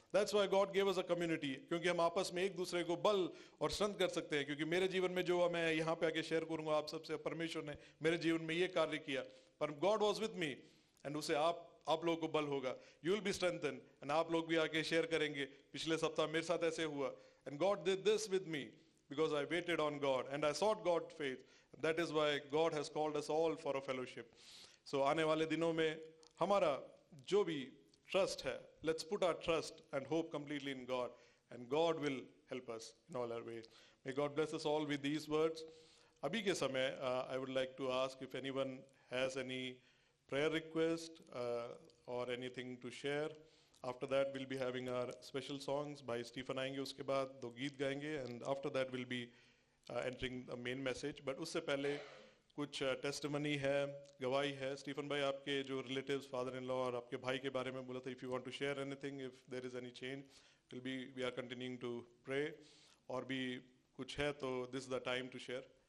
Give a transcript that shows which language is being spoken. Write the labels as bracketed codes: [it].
[en] that's why God give us a community, [hi] क्योंकि हम आपस में एक दूसरे को बल और स्ट्रेंथ कर सकते हैं। क्योंकि मेरे जीवन में जो मैं यहाँ पे आके शेयर करूंगा आप सबसे, परमेश्वर ने मेरे जीवन में ये कार्य किया, पर [en] God was with me, [hi] and उसे आप लोगों को बल होगा, [en] you will be strengthen, [hi] and आप लोग भी आके शेयर करेंगे। पिछले सप्ताह मेरे साथ ऐसे हुआ, [en] And God did this with me because I waited on God and I sought God's faith. That is why God has called us all for a fellowship. So [hi] आने वाले दिनों में हमारा जो भी trust है, [en] let's put our trust and hope completely in God, and God will help us in all our ways. May God bless us all with these words. [hi] अभी के समय [en] I would like to ask if anyone has any prayer request or anything to share. After that we'll be having our special songs by Stephen [hi] आएंगे, उसके बाद 2 गीत गाएंगे, [en] and after that we'll be entering the main message. [hi] But उससे पहले कुछ testimony है, गवाही है. स्टीफन भाई, आपके जो रिलेटिव्स, फादर इन लॉ और आपके भाई के बारे में बोला था, [en] If you want to share anything, if there is any change, we are continuing to pray. [hi] और भी कुछ है तो [en] This is the time to share.